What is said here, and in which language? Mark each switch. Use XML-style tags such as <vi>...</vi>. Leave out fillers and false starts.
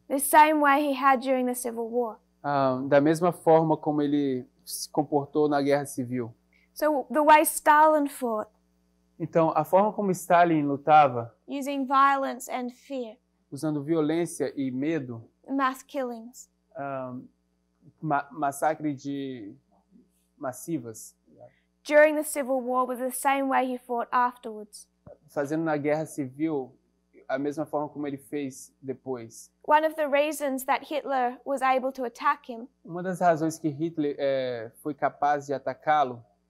<en>The same way he had during the Civil War.</en> <pt>Da mesma forma como ele se comportou na Guerra Civil.</pt> <en>So the way Stalin fought,</en> <pt>então, a forma como Stalin lutava,</pt> <en>using violence and fear,</en> <pt>usando violência e medo,</pt> <en>mass killings,</en> <pt>massacre massivas,</pt> <en>during the Civil War was the same way he fought afterwards.</en> <pt>Fazendo na Guerra Civil a mesma forma como ele fez depois.</pt> <en>One of the reasons that Hitler was able to attack him,</en> <pt>uma das razões que Hitler foi capaz de atacá-lo,</pt>